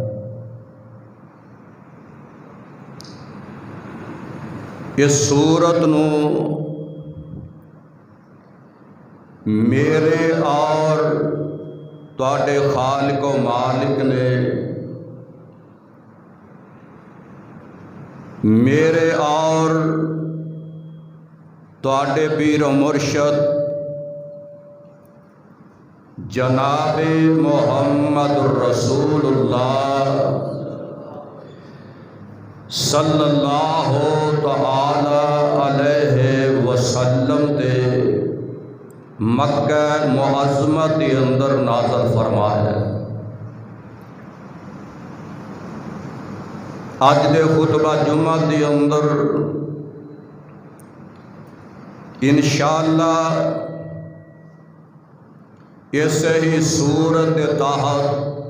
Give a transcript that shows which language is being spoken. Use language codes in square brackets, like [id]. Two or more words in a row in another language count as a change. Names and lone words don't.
[pa] اس سورت نو میرے اور تہاڈے خالق و مالک نے میرے اور تہاڈے پیر مرشد جنابے [ar] محمد رسول الله صلى الله تعالى عليه وسلم [pa] دے مکہ معظمہ کے اندر نازل فرمایا. اج دے خطبہ جمعہ کے اندر ان شاء اللہ اس ہی سورت تحت